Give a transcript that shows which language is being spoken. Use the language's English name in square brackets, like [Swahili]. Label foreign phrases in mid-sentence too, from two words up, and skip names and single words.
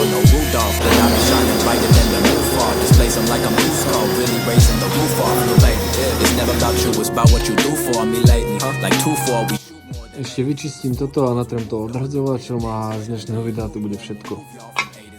[English] No Rudolph, but I've been shining brighter than the roof off. This place I'm like I'm too slow, really raising the roof off. Baby, it's never about you, it's about what you do for me lately. Like 2-4, we [Slovak] Ešte vyčistím toto a natrem to odhrdzovačom a z dnešného videa to bude všetko.